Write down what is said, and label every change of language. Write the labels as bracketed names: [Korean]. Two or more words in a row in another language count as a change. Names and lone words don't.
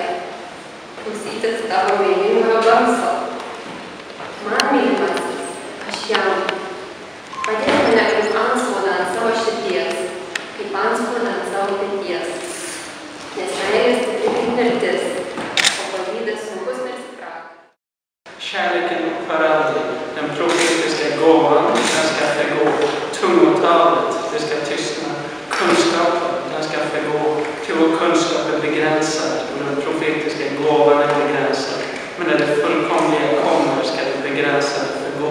[Lithuanian] Klausytis tavo meilingojo balso. Man mylimasis, aš jam. Padėk mane kaip antspaudą ant savo širdies, kaip antspaudą ant savo peties. Nes meilė stipri kaip mirtis, o pavydas sunkus nesitraukia. [Swedish] Kärleken för aldrig. Den profetiska gåvan, den ska förgå. Tungotalet, det ska tystna. Kunskapen, den ska förgå. Till vår kunskap är begränsad och den profetiska gåvan är begränsad. Men när det fullkomliga kommer ska det begränsade förgå.